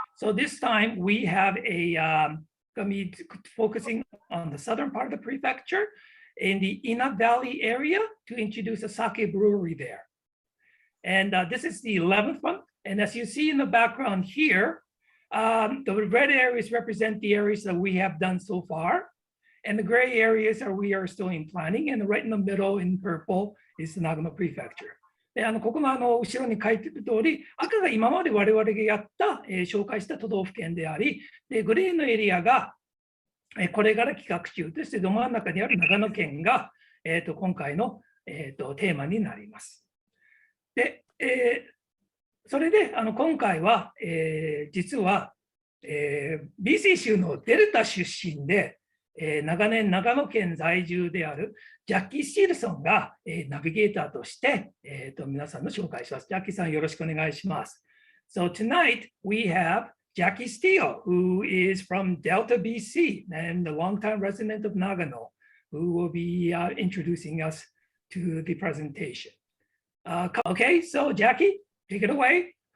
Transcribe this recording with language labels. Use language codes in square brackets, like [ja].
[en] So this time we have going to be focusing on the southern part of the prefecture in the Ina Valley area to introduce a sake brewery there. And this is the 11th one. And as you see in the background here, the red areas represent the areas that we have done so far. And the gray areas are we are still in planning. And right in the middle in purple is the Nagano Prefecture. [ja] でここの後ろに書いている通り、赤が今まで我々がやった、紹介した都道府県であり、でグレーのエリアが、これから企画中としてど真ん中にある長野県が、今回の、テーマになります。で、それで今回は、実は、BC 州のデルタ出身で、長年長野県在住であるジャッキー・スチールさんが、ナビゲーターとして、皆さんの紹介します。ジャッキーさんよろしくお願いします。 [en] So tonight we have Jacky Steele, who is from Delta, BC, and the longtime resident of Nagano, who will be introducing us to the presentation. Okay, so Jacky, take it away.